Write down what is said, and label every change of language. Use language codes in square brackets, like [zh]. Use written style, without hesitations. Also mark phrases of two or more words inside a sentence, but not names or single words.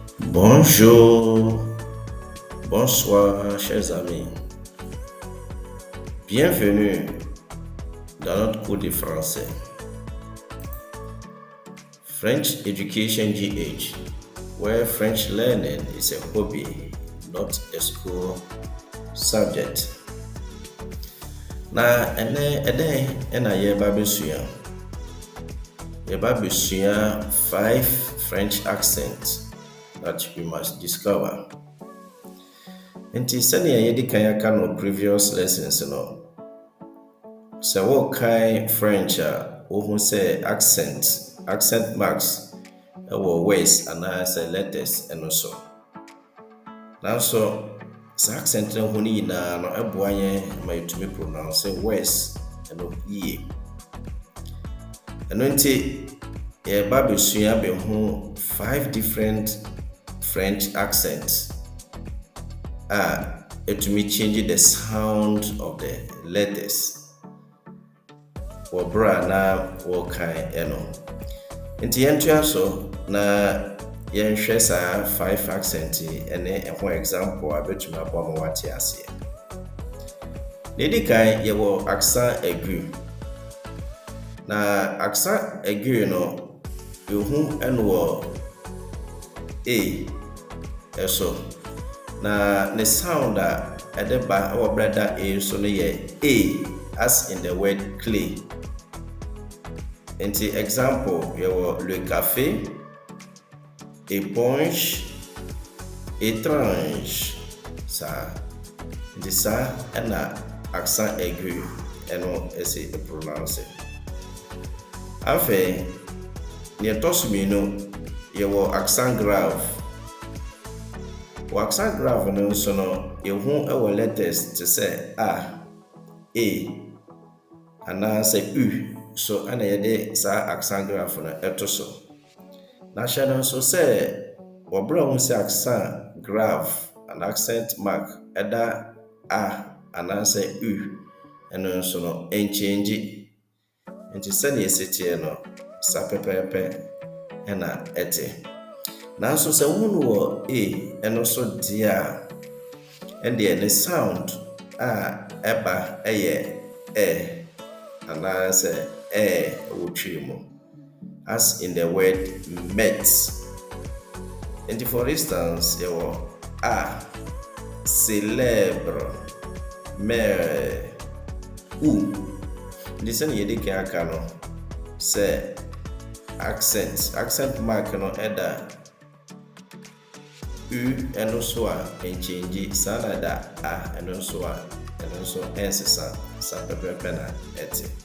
[fr] Bonjour, bonsoir chers amis. Bienvenue dans notre cours de français. [en] French Education GH, where French learning is a hobby, not a school subject. [ak] Na ena yeba besua [en] 5 French accents that we must discover. [ak] Nti sɛnea yɛdi kan aka no [en] previous lessons [ak] no, sɛ wɔkan French a wohu sɛ [en] accent marks [ak] ɛwɔ words anaasɛ letters ɛno so. Nanso sɛ accent no ho no nyinaa no ɛboa yɛn ma yɛtumi [en] pronounce words [ak] ɛno yie. Ɛno nti yɛba besua bɛho [en] 5 different French accents [ak] etumi [en] change the sound of the letters [ak] wɔbra na wɔkan ɛno. Nti yɛntoa so na yɛnhwɛ saa 5 accent ɛne ɛho example a bɛtumi aboa ma wate aseɛ. Na ɛdi kan yɛwɔ [fr] accent aigu. [ak] Na [fr] accent aigu [ak] no yɛhu ɛno wɔ A ɛso. Na [en] the sound [ak] a ɛde ba ɛwɔ brada A so no yɛ A [en] as in the word clay. [ak] Nti example yɛwɔ [fr] le café, éponge, étrange. [ak] Saa. Nti saa ɛna [fr] accent aigu [ak] ɛno ɛsɛ pronounce. Afei, nea ɛtɔ so mmienu yɛwɔ [fr] accent grave. [ak] Wɔ [fr] accent grave [ak] no nso no yɛhu ɛwɔ letters te sɛ A, anaasɛ U so ɛna yɛde saa [fr] accent grave [ak] no ɛto so. Na hyɛ no nso sɛ wɔbrɛ ho sɛ [fr] accent grave [ak] and [en] accent mark [ak] ɛda A anaasɛ U ɛno nso no ɛnchange. Nti sɛnea ɛsiteɛ no saa pɛpɛɛpɛ ɛna ɛte. Nanso sɛ wo no wɔ A ɛno so deɛ a ɛdeɛ ne sound a ɛba ɛyɛ ɛ anaasɛ ɛwɔ twi mu [en] as in the word met. [ak] Nti for instance yɛwɔ A, [fr] célèbre, mère, ou. [ak] Nti sɛnea yɛdi kan aka no sɛ [en] accent mark [ak] no ɛda U ɛno so a ɛnchange, saa na da A ɛno nso a ɛno nso ɛnsesa, saa pɛpɛpɛ na ɛte.